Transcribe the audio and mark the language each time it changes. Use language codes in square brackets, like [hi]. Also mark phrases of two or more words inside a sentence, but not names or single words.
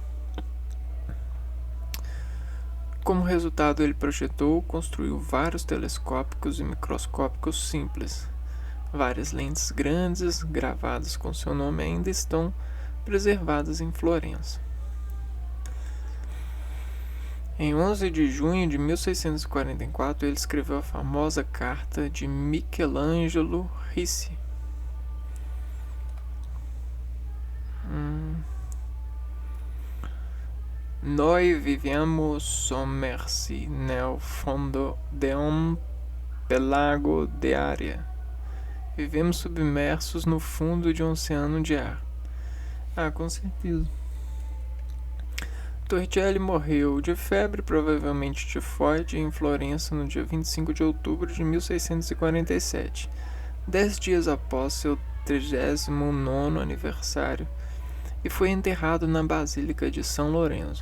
[pt] Como resultado, ele construiu vários telescópicos e microscópicos simples. Várias lentes grandes, gravadas com seu nome, ainda estão preservadas em Florença. Em 11 de junho de 1644, ele escreveu a famosa carta de Michelangelo Ricci. [it] Noi viviamo sommersi nel fondo [pt] de um pelago de areia. Vivemos submersos no fundo de um oceano de ar. Com certeza. Torricelli morreu de febre, provavelmente tifoide, em Florença no dia 25 de outubro de 1647, 10 dias após seu 39º aniversário, e foi enterrado na Basílica de São Lourenço.